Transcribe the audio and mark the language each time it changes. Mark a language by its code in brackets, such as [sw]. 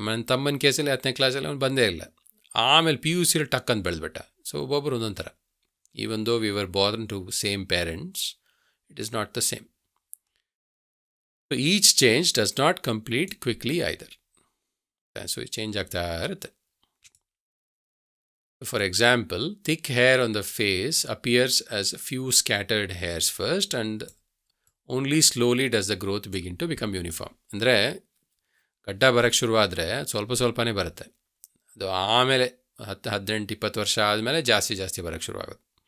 [kn] ನನ್ನ ತಮ್ಮನ ಕೇಸಲ್ಲಿ 10ನೇ ಕ್ಲಾಸಲ್ಲಿ ಅವ್ನು ಬಂದೇ ಇಲ್ಲ. ಆಮೇಲೆ PUC ಟಕ್ ಅಂತ ಬೆಳೆದ್ಬಿಟ್ಟ. ಸೊ ಒಬ್ಬೊಬ್ಬರು ಒಂದೊಂದು ಥರ. [en] Even though we were born to same parents, it is not the same. So each change does not complete quickly either. [kn] So change ಆಗ್ತಾ ಇರುತ್ತೆ. [en] For example, thick hair on the face appears as a few scattered hairs first and only slowly does the growth begin to become uniform. [kn] ಅಂದರೆ ಗಡ್ಡ ಬರೋಕ್ಕೆ ಶುರುವಾದರೆ ಸ್ವಲ್ಪನೇ ಬರುತ್ತೆ. ಅದು ಆಮೇಲೆ 18-20 ವರ್ಷ ಆದಮೇಲೆ ಜಾಸ್ತಿ ಬರೋಕ್ಕೆ ಶುರುವಾಗುತ್ತೆ.